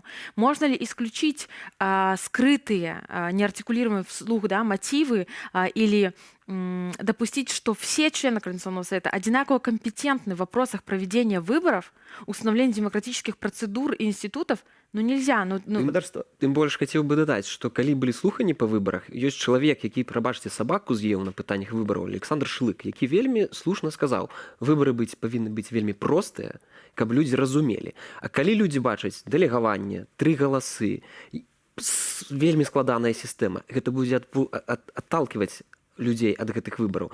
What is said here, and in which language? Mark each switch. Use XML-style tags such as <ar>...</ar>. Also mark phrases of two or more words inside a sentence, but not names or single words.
<ru>Можно ли исключить скрытые, неартикулируемые вслух, да, мотивы или допустить, что все члены Координационного совета одинаково компетентны в вопросах проведения выборов, установления демократических процедур и институтов? Ну нельзя.</ru> <be>Тым больш хацеў бы дадаць, што калі былі слуханні па выбарах, ёсць чалавек, які, прабачце, сабаку з'еў на пытаннях выбараў, Александр Шылык, які вельмі слушна сказаў, выбары павінны быць вельмі простыя, каб людзі разумелі. А калі людзі бачаць дэлегаванне, 3 галасы, вельмі складаная сістэма, гэта будзе адталківаць людзей ад гэтых выбараў.</be>